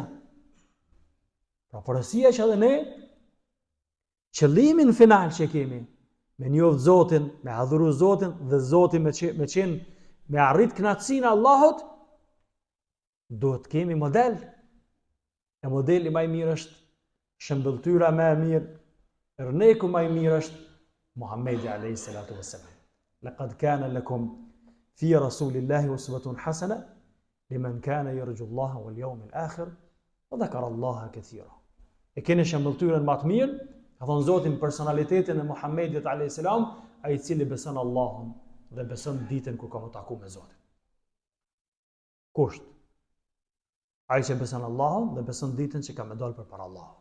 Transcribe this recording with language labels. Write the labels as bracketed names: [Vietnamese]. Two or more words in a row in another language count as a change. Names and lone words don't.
[Albanian] Pra porosia që edhe ne, qëllimin final që kemi, me njoft Zotin, me adhuru Zotin, dhe Zotin me arrit kënaqësinë e Allahut, duhet kemi model. E modeli më i mirë është, shëmbëltyra më e mirë, rneku më i mirë është Muhammedi [Arabic] عليه الصلاة والسلام. لقد كان لكم في رسول الله أسوة حسنة لمن كان يرجو الله واليوم الآخر وذكر الله كثيرا. [Albanian] E keni shëmbëltyrën më të mirë, ka thonë Zotin personalitetin e Muhammedit a.s. ai i cili beson Allahun dhe beson ditën kur ka më taku me Zotin. Kusht? Ai që beson Allahun dhe beson ditën që ka më dalë përpara Allahut.